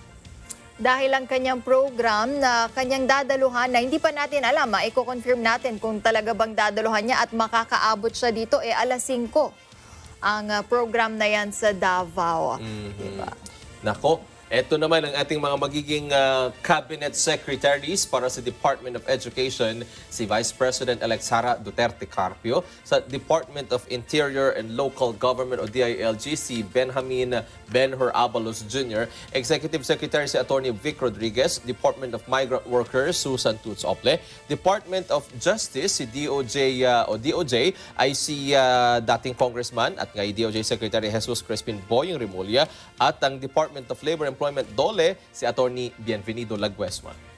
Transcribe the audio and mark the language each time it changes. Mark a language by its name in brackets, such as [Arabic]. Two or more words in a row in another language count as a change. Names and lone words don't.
[Filipino] Dahil ang kanyang program na kanyang dadaluhan na hindi pa natin alam, i-confirm natin kung talaga bang dadaluhan niya at makakaabot siya dito, alas 5 ang program na yan sa Davao. Diba? Nako, eto naman ang ating mga magiging [English] cabinet secretaries [Filipino] para sa Department of Education, si Vice President-elect Sara Duterte Carpio, sa Department of Interior and Local Government o DILG, si Benjamin Benhur Abalos Jr., Executive Secretary si Attorney Vic Rodriguez, Department of Migrant Workers, Susan Toots Ople, Department of Justice, si DOJ ay si dating Congressman at ngayon DOJ Secretary Jesus Crispin Boying Remulla, at ang Department of Labor and Employment Dole, si Attorney Bienvenido Laguesma.